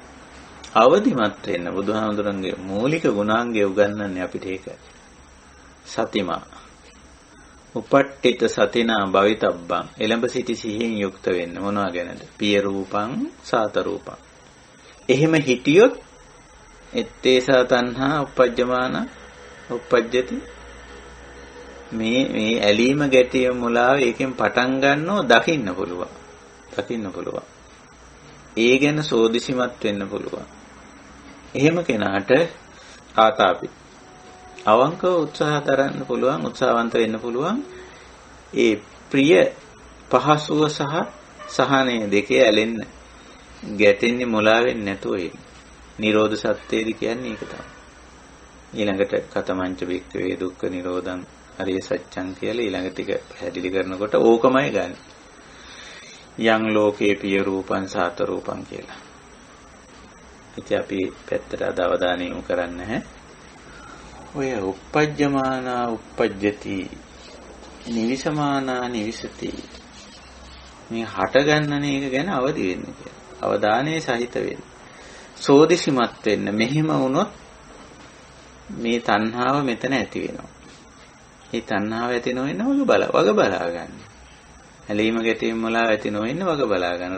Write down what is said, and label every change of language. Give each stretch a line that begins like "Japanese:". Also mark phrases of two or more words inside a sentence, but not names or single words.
Sinhala: අවදිමත් වෙන්න බුදුහාමුදුරන්ගේ මූලික ගුණාංගය උගන්වන්නේ අපිට ඒක.
Pali: සතිමා උපට්ඨිත සතිනා භවිතබ්බං
Sinhala: එළඹ සිටි සිහියෙන් යුක්ත වෙන්න මොනවා ගැනද?
Pali: පිය රූපං සාත රූපං.
Sinhala: එහෙම හිටියොත්
Pali: ettesa tanha uppajjamana uppajjati
Sinhala: මේ ඇලීම ගැටීම මුලාව ඒකෙන් පටන් ගන්නව දකින්න පුළුවන්. ඒ ගැන සෝදිසිමත් වෙන්න පුළුවන්. එහෙම කෙනාට ආතාපි අවංකව උත්සාහ කරන්න පුළුවන්, උත්සාහවන්ත වෙන්න පුළුවන්. ඒ ප්‍රිය පහසුව සහ සහනය දෙකේ ඇලෙන්න ගැටෙන්නේ මුලා වෙන්නේ නැතුව ඉන්න. නිරෝධ සත්‍යයේදී කියන්නේ ඒක තමයි. ඊළඟට
Pali: කතමංච වික්ඛවේ දුක්ඛ නිරෝධං අරිය සත්‍යං
Sinhala: කියලා ඊළඟ ටික පැහැදිලි කරනකොට ඕකමයි ගන්න.
Pali: යං ලෝකේ පිය රූපං සාත රූපං කියලා.
Sinhala: ඉතින් අපි පැත්තට අද අවධානය යොමු කරන්න හැ. ඔය
Pali: uppajjamana uppajjati නිවිසමානා නිවිසති
Sinhala: මේ හට ගන්නන එක ගැන අවදි වෙන්න කියලා. අවධානයේ සහිත වෙන්න. සෝදිසිමත් වෙන්න. මෙහෙම වුණොත් මේ තණ්හාව මෙතන ඇති වෙනවා. මේ තණ්හාව ඇති නොවෙන්න වග බලා ගන්න. ඇලීම ගැටීම වල ඇති නොවෙන්න වග බලා ගන්න.